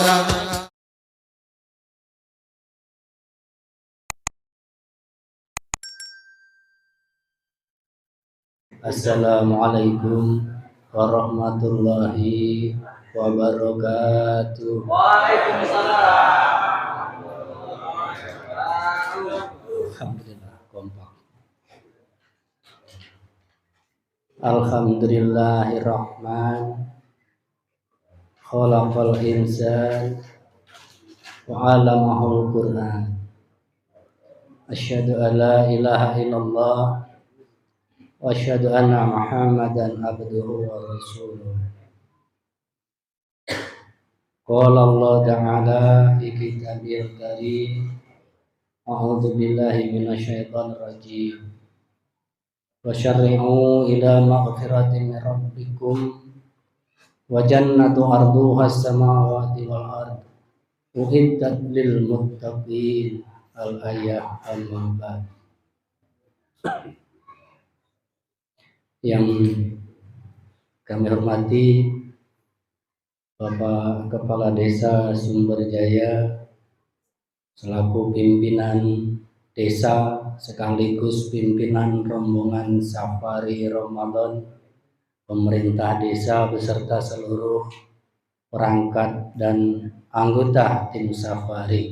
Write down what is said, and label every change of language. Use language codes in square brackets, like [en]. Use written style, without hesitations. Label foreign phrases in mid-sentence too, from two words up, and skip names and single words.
[ar] السلام عليكم ورحمة الله وبركاته. Waalaikumsalam. [id] Alhamdulillah kompak. [ar] Alhamdulillahirrahman. خلق الإنسان وعلمه القرآن. أشهد أن لا إله إلا الله وأشهد أن محمدا عبده ورسوله. قال الله تعالى في الكتاب الكريم. أعوذ بالله من الشيطان الرجيم. وسارعوا إلى مغفرة من ربكم وجنة عرضها السماوات والأرض أعدت للمتقين. Al-ayah al-mabad. [id] Yang kami hormati Bapak Kepala Desa Sumberjaya selaku pimpinan desa sekaligus pimpinan rombongan Safari Ramadan, pemerintah desa beserta seluruh perangkat dan anggota tim Safari.